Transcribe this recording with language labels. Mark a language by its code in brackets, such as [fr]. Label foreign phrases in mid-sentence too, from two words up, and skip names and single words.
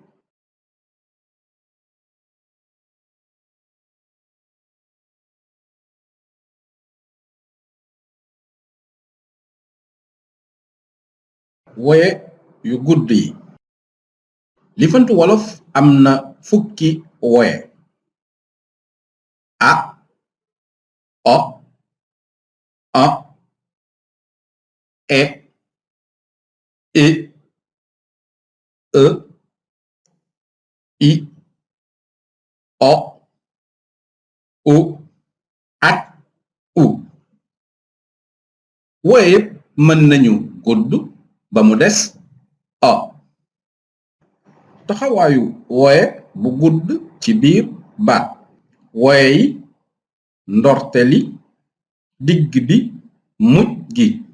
[wo] woye yu gudd yi. lifantu wolof am na fukki woye: a, o, a, e, i, i, o, u ak u. woye yépp mën nañu gudd ba mu des o. taxawaayu woye bu gudd ci biir baat: woye yi, ndorte li, digg bi, mujj gi.